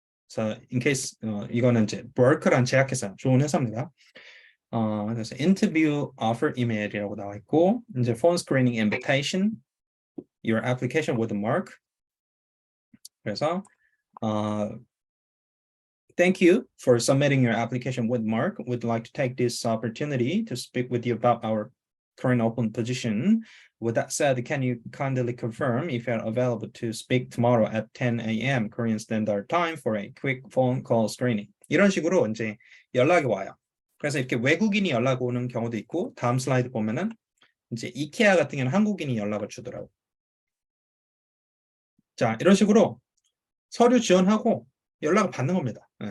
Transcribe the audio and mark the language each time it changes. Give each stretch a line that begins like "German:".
English: So in case
Korean: 이거는 이제 Berkeley란 제약회사 좋은 회사입니다. 그래서
English: interview offer email이라고
Korean: 나와 있고 이제
English: phone screening invitation, your application with mark.
Korean: 그래서
English: thank you for submitting your application with Mark. We'd like to take this opportunity to speak with you about our current open position. With that said, can you kindly confirm if you're available to speak tomorrow at 10 a.m. Korean Standard Time for a quick phone call screening?
Korean: 이런 식으로 이제 연락이 와요. 그래서 이렇게 외국인이 연락 오는 경우도 있고 다음 슬라이드 보면은 이제 이케아 같은 경우는 한국인이 연락을 주더라고. 자, 이런 식으로 서류 지원하고 연락을 받는 겁니다.